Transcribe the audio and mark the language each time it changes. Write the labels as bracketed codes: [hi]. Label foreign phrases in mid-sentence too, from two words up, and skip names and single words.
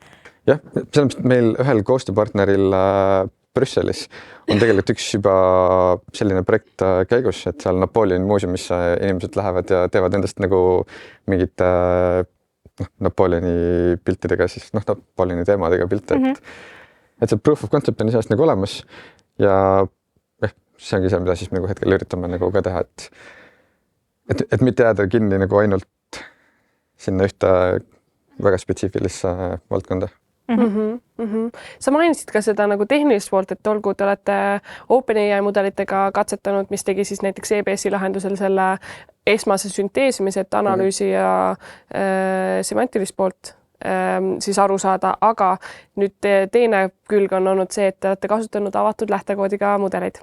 [et] Jah, sellepärast meil ühel koostööpartneril Brüsselis on tegelikult üks juba selline projekt käigus, et seal Napoleoni muuseumisse inimesed lähevad ja teevad endast nagu mingit Napoleoni piltidega, siis Napoleoni teemadega pilte, et see [en] proof of concept [et] on iseenesest nagu olemas ja see ongi see, mida siis nagu hetkel üritame nagu ka teha, et mitte jääda kinni nagu ainult sinna ühte väga spetsiifilisse valdkonda. Sa mainisid ka seda nagu tehnilist poolt, et olgu, te olete OpenAI mudelitega katsetanud, mis tegi siis näiteks EBS-i lahendusel selle esmase sünteesimise, et analüüsi ja semantilist poolt siis aru saada, aga nüüd teine külg on olnud see, et te olete kasutanud avatud lähtekoodiga mudeleid.